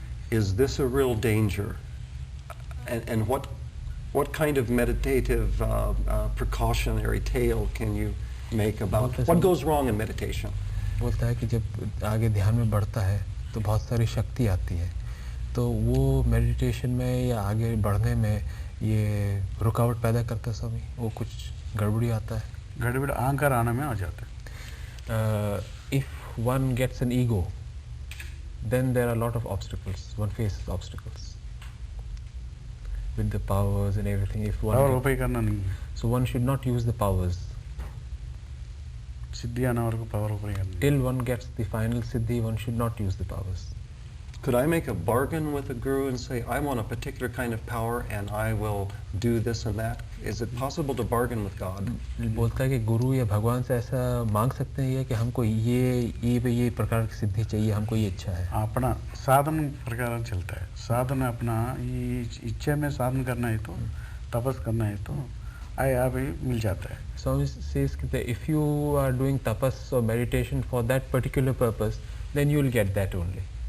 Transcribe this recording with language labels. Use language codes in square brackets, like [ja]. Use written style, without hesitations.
[en] Is this a real danger? And what kind of meditative precautionary tale can you make about what goes wrong in meditation? [hi] बोलता है कि जब आगे ध्यान में बढ़ता है तो बहुत सारी शक्ति आती है, तो वो मेडिटेशन में या आगे बढ़ने में ये रुकावट पैदा करता है स्वामी. वो कुछ गड़बड़ी आता है. गड़बड़ अहंकार आने में आ जाता है. [en] If one gets an ego, then there are a lot of obstacles. One faces obstacles with the powers and everything. If one [hi] power उपाय करना नहीं है. [en] So one should not use the powers. [hi] सिद्धि आने वाले को पावर उपाय करना. [en] Till one gets the final siddhi, one should not use the powers. Could I make a bargain with a guru and say, I want a particular kind of power and I will do this and that? Is it possible to bargain with God? [hi] बोलता है कि गुरु या भगवान से ऐसा मांग सकते हैं कि हमको ये प्रकार की सिद्धि चाहिए, हमको ये इच्छा है. अपना साधन प्रकार चलता है. साधन अपना इच्छा में साधन करना है तो तपस करना है तो आप ही मिल जाता है. [en] Swami says that if you are doing tapas or meditation for that particular purpose, then you will get that only.